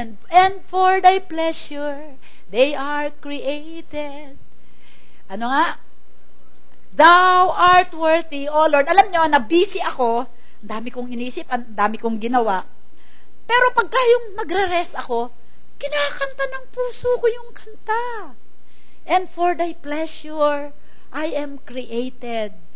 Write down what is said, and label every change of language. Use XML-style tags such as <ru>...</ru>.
<en>And for thy pleasure, they are created.</en> <tl>Ano nga?</tl> <en>Thou art worthy, O Lord.</en> <tl>Alam nyo, na-busy ako, ang dami kong inisip, ang dami kong ginawa. Pero pagka yung magre-rest ako, kinakanta ng puso ko yung kanta.</tl> <en>And for thy pleasure, I am created.</en>